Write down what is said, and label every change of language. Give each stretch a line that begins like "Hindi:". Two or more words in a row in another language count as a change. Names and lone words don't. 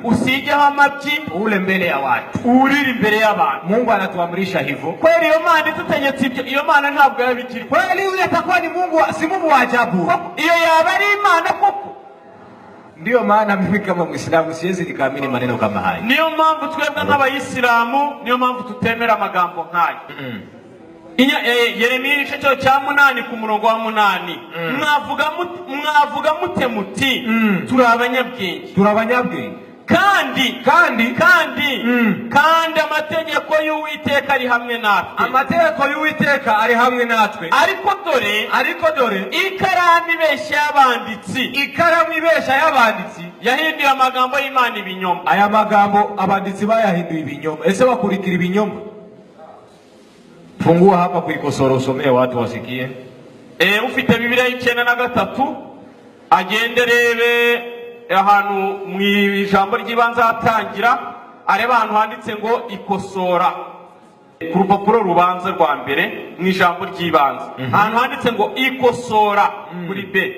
Kinyarwanda: usigeho amabyi,
Swahili: ule mbele ya watu,
Kinyarwanda: uriri imbere y'abantu.
Swahili: Mungu anatuamrisha hivyo.
Kinyarwanda: Kweli iyo Mana itutegetse ibyo, iyo Mana ntabwo yabikiri.
Swahili: Kweli yule atakuwa ni Mungu, si Mungu wa ajabu.
Kinyarwanda: Iyo yaba ari Imana koko.
Swahili: Ndiyo maana mimi kama Muislamu siwezi nikaamini maneno kama haya.
Kinyarwanda: Niyo mpamvu twebwe nk'abayisilamu, niyo mpamvu tutemera amagambo nk'aya. Yeremiya igice cya 8 ku murongo wa 8. Mwavuga mute muti turi abanyabwenge, kandi amategeko y'Uwiteka ari hamwe natwe. Amategeko y'Uwiteka ari hamwe natwe. Ariko dore ikaramu ibeshya y'abanditsi yahinduye amagambo y'Imana ibinyoma. Aya magambo abanditsi bayahinduye ibinyoma. Ese wakurikira ibinyoma?
Swahili: Fungua hapa kuikosora, usomee watu wasikie.
Kinyarwanda: Ufite Bibiliya 9:3 agenderebe ahantu mu ijambo ry'ibanze hatangira, areba ahantu handitse ngo ikosora ku rupapuro rubanza rwa mbere mu ijambo ry'ibanze. Ahantu handitse ngo ikosora kuri B.